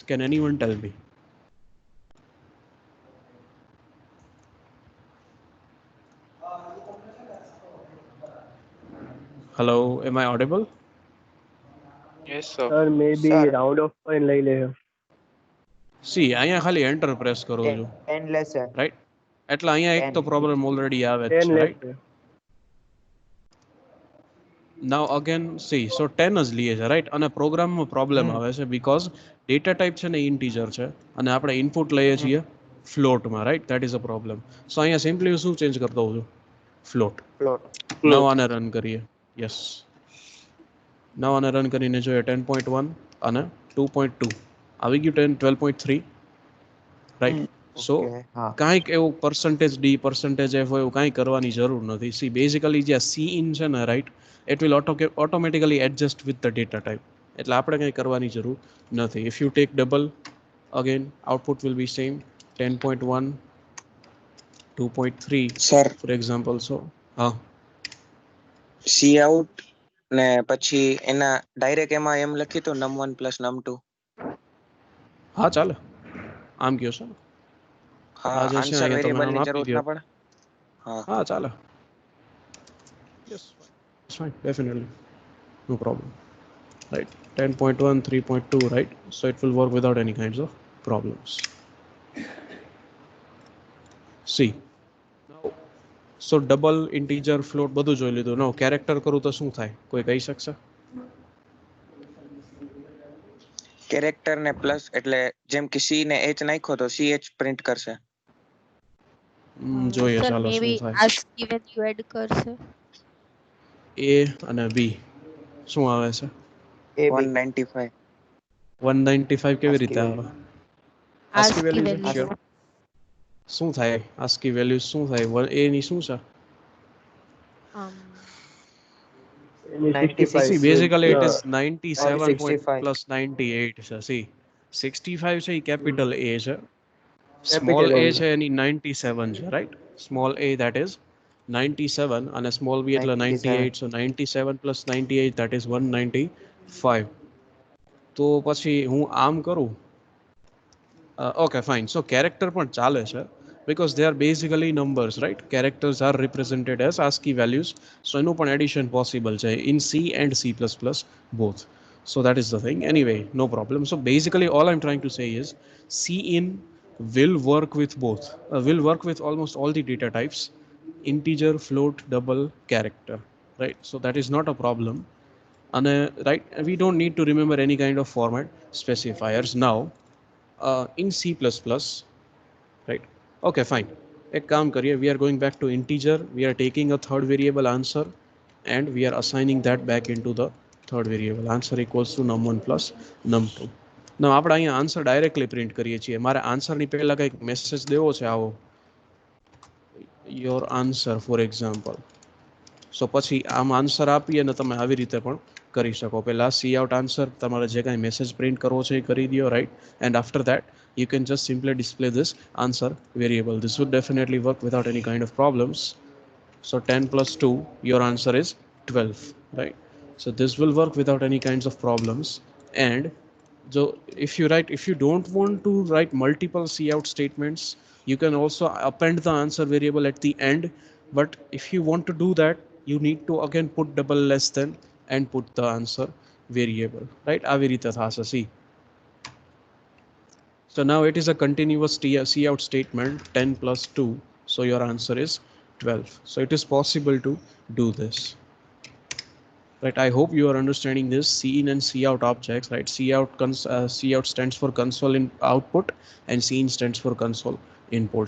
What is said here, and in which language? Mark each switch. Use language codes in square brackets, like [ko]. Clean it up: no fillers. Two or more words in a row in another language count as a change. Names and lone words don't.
[en] Can anyone tell me? Hello, am I audible? Yes, sir. [gu] સર મે બી [en] Sir. [gu] રાઉન્ડ ઓફ પોઈન્ટ લઈ લે. See, અહીંયા ખાલી [en] enter press [gu] કરું છું, 10 લેશે. right? એટલે અહીંયા એક તો 10. [en] problem already [gu] આવે જ 10 છે, right? લેશે. [en] Now again, see, so 10 [gu] જ લીએ છે, [en] right? [gu] અને પ્રોગ્રામમાં પ્રોબ્લેમ આવે છે because [en] data type [gu] છે ને integer છે અને આપણે input લઈએ છીએ float માં, [en] right? That is a problem. [gu] So અહીંયા simply હું શું change કરી દઉં છું? [en] Float. Float. [gu] Now આને રન કરીએ. Yes. Now આને રન કરીને જોઈએ 10.1 અને 2.2. આવી ગયું 12.3, [en] right? So Okay, હા. [gu] કાંઈક એવું %d %f એવું કાંઈ કરવાની જરૂર નથી. See, basically જે C in છે ને, [en] right? It will automatically adjust with the data type. [gu] એટલે આપણે કંઈ કરવાની જરૂર નથી. [en] If you take double, again output will be same, 10.1, 2.3 [gu] સર, [en] for example. So હા, [gu] સી આઉટ ને પછી એના ડાયરેક્ટ એમાં એમ લખી તો [en] num1 plus num2. [gu] હા ચાલે, આમ કયો છો ને? હા, આ જે છે આન્સર અહીંયા તમે વેરિયેબલ આમ ની આપી જરૂર દો. ના પડે. હા, હા ચાલે. [en] Yes, it's fine, definitely, no problem, right? 10.1, 3.2, right? So it will work without any kinds of problems. See, now, so double, integer, float [gu] બધું જોઈ લીધું. Now character કરું તો શું થાય? કોઈ કહી શકશે? કેરેક્ટર ને પ્લસ એટલે જેમ કે સી ને એચ નાખ્યો તો સી એચ પ્રિન્ટ કરશે. જોઈએ સર ચાલો મે શું બી થાય. [en] ASCII value [gu] એડ કરશે. A અને B શું આવે છે? AB. 195. 195 કેવી ASCII રીતે આવે? value. ASCII ASCII values વેલ્યુ [en] sure. [gu] શું થાય? [en] ASCII values [gu] શું થાય? A ની શું છે? એની 96. 65. [en] See, basically it Yeah. is 97 point 65. plus 98 છે. See, 65 [gu] છે એ [en] capital A છે, small Capital a A. [gu] છે એની 97 છે, [en] right? Small a, that is 97, અને small b એટલે 98. So 97 plus 98, that is 195. [gu] તો પછી હું આમ કરું. [en] Okay, fine. So character [gu] પણ ચાલે છે [en] because they are basically numbers, right? Characters are represented as ASCII values. So [gu] એનું પણ [en] addition possible છે in C and C++ both. So that is the thing. Anyway, no problem. So basically all I'm trying to say is Cin will work with both. Will work with almost all the data types: integer, float, double, character, right? So that is not a problem. And right, we don't need to remember any kind of format specifiers now. In C++, right? Okay, fine. [hi] एक काम करिए, [en] we are going back to integer. We are taking a third variable answer and we are assigning that back into the third variable. Answer equals to num1 plus num2. [gu] Now આપણે અહીંયા [en] answer directly print [gu] કરીએ છીએ. મારે આન્સરની પહેલા કંઈક મેસેજ દેવો છે આવો, [en] your answer for example. [gu] સો પછી આમ આન્સર આપીએ ને તમે આવી રીતે પણ કરી શકો. પહેલા [en] cout answer [gu] તમારે જે કાંઈ મેસેજ પ્રિન્ટ કરવો છે એ કરી દો, રાઈટ? [en] and after that you can just simply display this answer variable. This would definitely work without any kind of problems. So 10 plus 2, your answer is 12, right? So this will work without any kinds of problems. And so if you don't want to write multiple cout statements, you can also append the answer variable at the end. But if you want to do that, you need to again put double less than and put the answer variable, right? [gu] આવી રીતે થશે. [en] See, so now it is a continuous cout statement, 10 plus 2, so your answer is 12. So it is possible to do this, right? I hope you are understanding this. Cin and cout objects, right? Cout stands for console in output and cin stands for console input.